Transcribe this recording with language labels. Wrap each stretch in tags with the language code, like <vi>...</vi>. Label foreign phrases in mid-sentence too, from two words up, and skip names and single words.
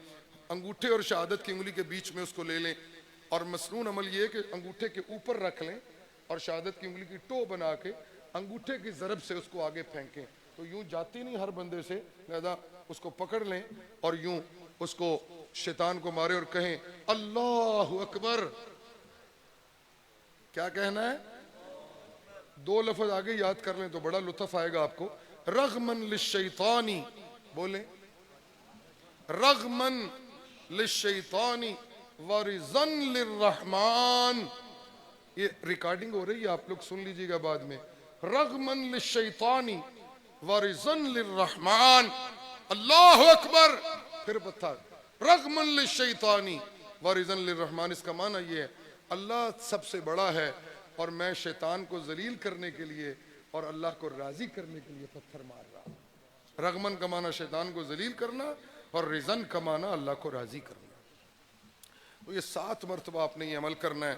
<ur>انگوٹھے اور شہادت کی انگلی کے بیچ میں اس کو لے لیں، اور مسنون عمل یہ ہے کہ انگوٹھے کے اوپر رکھ لیں اور شہادت کی انگلی کی ٹو بنا کے انگوٹھے کی ضرب سے اس کو آگے پھینکیں، تو یوں جاتی نہیں ہر بندے سے، لہذا اس کو پکڑ لیں اور یوں اس کو شیطان کو مارے اور کہیں</ur> <ar>اللہ اکبر۔</ar> <ur>کیا کہنا ہے؟ 2 لفظ آگے یاد کر لیں تو بڑا لطف آئے گا آپ کو۔</ur> <ar>رغمن للشیطانی،</ar> <ur>بولیں،</ur> <ar>رغمن للشیطانی ورزن للرحمن،</ar> <ur>یہ ریکارڈنگ ہو رہی ہے، آپ لوگ سن لیجئے گا بعد میں۔</ur> <ar>رغمن للشیطانی ورزن للرحمن، اللہ اکبر،</ar> <ur>پھر بتا</ur> <ar>رغمن للشیطانی ورزن للرحمن،</ar> <ur>اس کا معنی یہ ہے اللہ سب سے بڑا ہے اور میں شیطان کو ذلیل کرنے کے لیے اور اللہ کو راضی کرنے کے لیے پتھر مار رہا ہوں۔ رغمن کا معنی شیطان کو ذلیل کرنا، اور رزن کمانا اللہ کو راضی کرنا. تو یہ 7 مرتبہ آپ نے یہ عمل کرنا ہے.</ur>